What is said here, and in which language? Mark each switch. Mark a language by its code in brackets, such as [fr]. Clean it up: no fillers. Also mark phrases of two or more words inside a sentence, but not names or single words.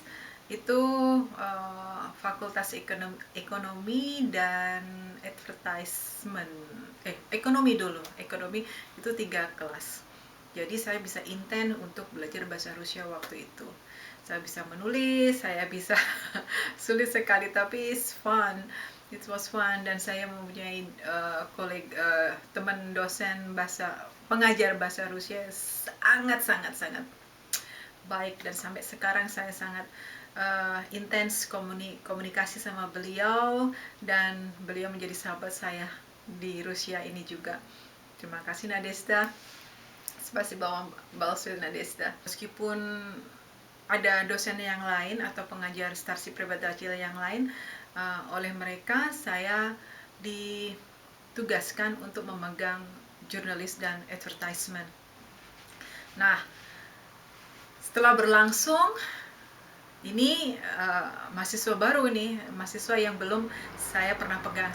[id] Itu Fakultas Ekonomi dan Advertisement. Ekonomi dulu. Ekonomi itu 3 kelas. Jadi saya bisa intens untuk belajar bahasa Rusia waktu itu. Saya bisa menulis, saya bisa sulit sekali, tapi [en] it's fun. It was fun, [id] dan saya mempunyai teman dosen pengajar bahasa Rusia sangat baik, dan sampai sekarang saya sangat intens komunikasi sama beliau, dan beliau menjadi sahabat saya di Rusia ini juga. Terima kasih Nadezhda. [ru] Спасибо большое, Nadezhda. [id] Meskipun ada dosen yang lain atau pengajar Starsi Pribada Wacil yang lain, oleh mereka saya ditugaskan untuk memegang jurnalis dan advertisement. Nah, setelah berlangsung, ini mahasiswa baru nih, mahasiswa yang belum saya pernah pegang.